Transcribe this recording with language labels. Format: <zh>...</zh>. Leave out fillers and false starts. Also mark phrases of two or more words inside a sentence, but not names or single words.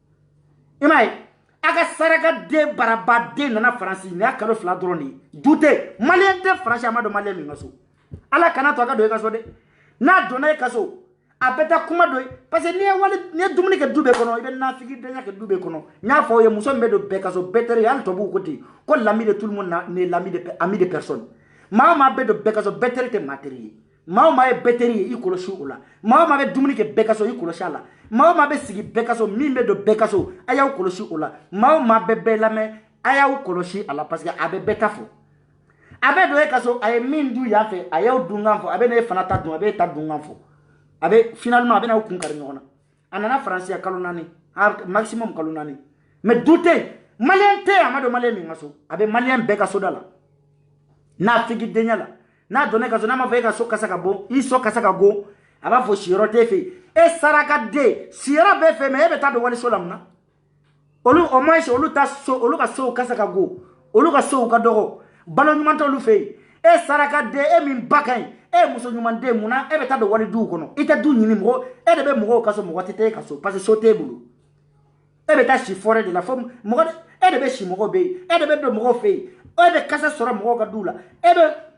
<bm>i m'a ye a ka saraka den barabaden nana faransi nin y'a kalo 2 dɔrɔn de ye du tɛ maliyɛn tɛ faransi a ma don maliyɛn min ka so ala kana to a ka don i ka so dɛ n'a donna i ka so a bɛ taa kuma dɔ ye</bm> <fr>parce que</fr> <bm>n'i ye dumuni kɛ du bɛɛ kɔnɔ i bɛ nafigi denya kɛ du bɛɛ kɔnɔ n y'a fɔ aw ye muso min bɛ don bɛɛ ka so bɛɛ teri hali tubabuw ko ten ko</bm> <fr>l'ami de tout le monde n'est l'ami de ami de personne</fr> <bm>maa o maa bɛ don bɛɛ ka so bɛɛ teri tɛ maa teri ye maa o maa ye bɛɛ teri ye i kɔlɔsi o la maa o maa bɛ dumuni kɛ bɛɛ ka so i kɔlɔsi a la maa o maa bɛ sigi bɛɛ ka so min bɛ don bɛɛ ka so a y'aw kɔlɔsi o la maa o maa bɛ bɛɛ lamɛn a y'aw kɔlɔsi a la</bm> <fr>parce que</fr> <bm>a bɛ bɛɛ ta fɔ a bɛ don e ka so a ye min dun yan fɛ a y'aw dunkan fɔ a bɛ n'e fana ta dun a bɛ e ta dunkan fɔ a bɛ finalement a bɛ n'aw kun kari ɲɔgɔn na a nana faransi kalo 4 maximum kalo 4 mais du tɛ maliyɛn tɛ a ma don maliyɛn min ka so a bɛ maliyɛn bɛɛ ka so da la n'a figi denya la n'a donna e ka so n'a ma fɔ e ka so kasa ka bon i so kasa ka go a b'a fɔ siyɔrɔ t'e fɛ e saraka den siyɔrɔ b'e fɛ mais e bɛ taa don waliso la mun na olu</bm> <fr>au moins</fr> <bm>olu ta so olu ka sow kasa ka go olu ka sow ka dɔgɔ balo ɲuman t'olu fɛ yen e saraka den e min ba ka ɲi e muso ɲuman den mun na e bɛ taa don wali duw kɔnɔ i tɛ du ɲini mɔgɔ e de bɛ mɔgɔw ka so mɔgɔ tɛ taa e ka so</bm> <fr>parce que</fr> <bm>so t'e bolo e bɛ taa si fɔrɛ de la fo mɔgɔ e de bɛ si mɔgɔw bɛ yen e de bɛ don mɔgɔw fɛ yen e bɛ kasa sɔrɔ mɔgɔw ka du la e bɛ</bm>